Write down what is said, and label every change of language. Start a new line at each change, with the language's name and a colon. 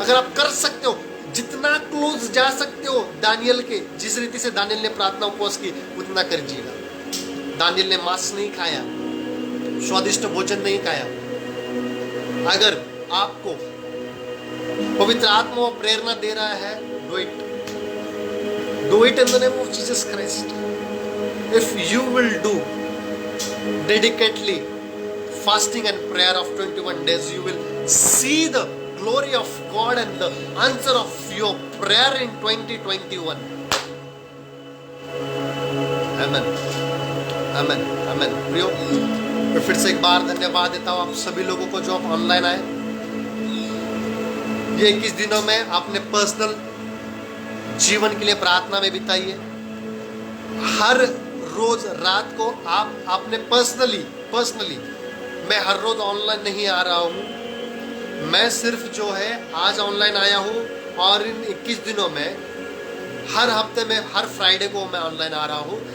Hindi: अगर आप कर सकते हो, जितना क्लोज जा सकते हो दानियल के, जिस रीति से दानियल ने प्रार्थना उपवास की, उतना करिएगा। दानियल ने मांस नहीं खाया, स्वादिष्ट भोजन नहीं खाया। अगर आपको पवित्र आत्मा प्रेरणा दे रहा है,
English: Do it in the name of Jesus Christ. If you will do dedicatedly fasting and prayer of 21 days, you will see the glory of God and the answer of your prayer in 2021. Amen, amen, amen।
Hindi: प्रियो, मैं फिर से एक बार धन्यवाद देता हूँ आप सभी लोगों को जो आप ऑनलाइन आए। ये 21 दिनों में आपने पर्सनल जीवन के लिए प्रार्थना में बिताइए। हर रोज रात को आपने पर्सनली मैं हर रोज ऑनलाइन नहीं आ रहा हूँ, मैं सिर्फ जो है आज ऑनलाइन आया हूँ और इन 21 दिनों में हर हफ्ते में हर फ्राइडे को मैं ऑनलाइन आ रहा हूँ।